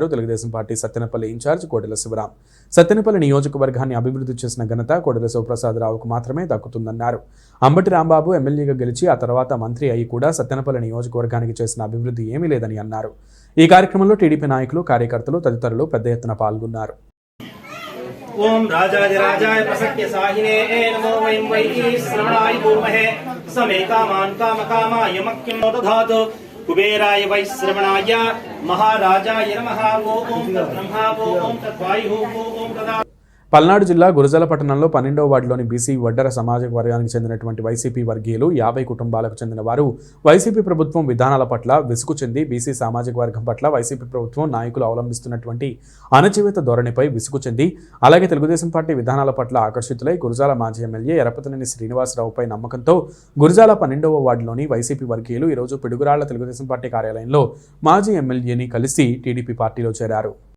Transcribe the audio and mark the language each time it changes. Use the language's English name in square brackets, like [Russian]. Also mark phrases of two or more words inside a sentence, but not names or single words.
[Telugu] తెలుగుదేశం పార్టీ సత్తెనపల్లి ఇన్ఛార్జ్ కోడెల శివరాం. సత్తెనపల్లి నియోజకవర్గాన్ని అభివృద్ధి చేసిన ఘనత కోడెల శివప్రసాదరావుకు మాత్రమే దక్కుతుందన్నారు. అంబటి రాంబాబు ఎమ్మెల్యేగా గెలిచి ఆ తర్వాత మంత్రి అయి కూడా సత్తెనపల్లి నియోజకవర్గానికి చేసిన అభివృద్ధి ఏమీ లేదని అన్నారు. ఈ కార్యక్రమంలో టీడీపీ నాయకులు, కార్యకర్తలు తదితరులు పెద్ద ఎత్తున పాల్గొన్నారు. [Sanskrit] ओम राजाधिराजाय प्रसक्य साहिने नमो वयं वै श्रवणाय पूर्महे समे कामान् कामकामाय मह्यं दधातु कुबेराय वै श्रवणाय महाराजाय नमः ओम तद्ब्रह्मा ओम तद्वायुः ओम तदा. [Telugu] పల్నాడు జిల్లా గురజాల పట్టణంలో 12వ వార్డులోని బీసీ వడ్డర సమాజ వర్గానికి చెందినటువంటి వైసీపీ వర్గీయులు 50 కుటుంబాలకు చెందిన వారు వైసీపీ ప్రభుత్వం విధానాల పట్ల విసుగు చెంది బీసీ సామాజిక వర్గం పట్ల వైసీపీ ప్రభుత్వం నాయకులు అవలంబిస్తున్నటువంటి అణచివేత ధోరణిపై విసుగు చెంది అలాగే తెలుగుదేశం పార్టీ విధానాల పట్ల ఆకర్షితులై గురజాల మాజీ ఎమ్మెల్యే ఎరపతినేని శ్రీనివాసరావుపై నమ్మకంతో గురజాల 12వ వార్డులోని వైసీపీ వర్గీయులు ఈరోజు పిడుగురాళ్ల తెలుగుదేశం పార్టీ కార్యాలయంలో మాజీ ఎమ్మెల్యేని కలిసి టీడీపీ పార్టీలో చేరారు.